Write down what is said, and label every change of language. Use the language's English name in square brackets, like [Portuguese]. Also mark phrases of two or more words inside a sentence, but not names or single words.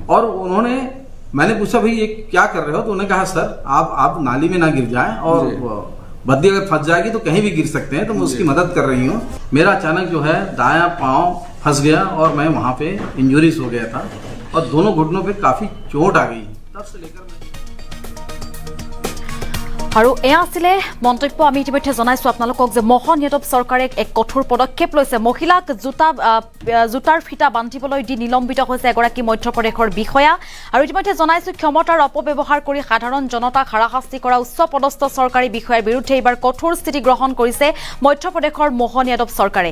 [Hindi] और उन्होंने, मैंने पूछा भाई ये क्या कर रहे हो, तो उन्होंने कहा सर आप नाली में ना गिर जाए और बद्दी अगर फंस जाएगी तो कहीं भी गिर सकते हैं, तो मैं उसकी मदद कर रही हूँ। मेरा अचानक जो है दायां पाँव फंस गया और मैं वहाँ पे इंजरीज हो गया था और दोनों घुटनों पे काफ़ी चोट आ गई। तब से लेकर [Assamese] আৰু এয়া আছিলে মন্তব্য। আমি ইতিমধ্যে জনাইছো আপোনালোকক যে মোহন যাদৱ চৰকাৰে এক কঠোৰ পদক্ষেপ লৈছে। মহিলাক জোতাৰ ফিটা বান্ধিবলৈ দি নিলম্বিত হৈছে এগৰাকী মধ্যপ্ৰদেশৰ বিষয়া। আৰু ইতিমধ্যে জনাইছো ক্ষমতাৰ অপব্যৱহাৰ কৰি সাধাৰণ জনতাক হাৰাশাস্তি কৰা উচ্চ পদস্থ চৰকাৰী বিষয়াৰ বিৰুদ্ধে এইবাৰ কঠোৰ স্থিতি গ্ৰহণ কৰিছে মধ্যপ্ৰদেশৰ মোহন যাদৱ চৰকাৰে।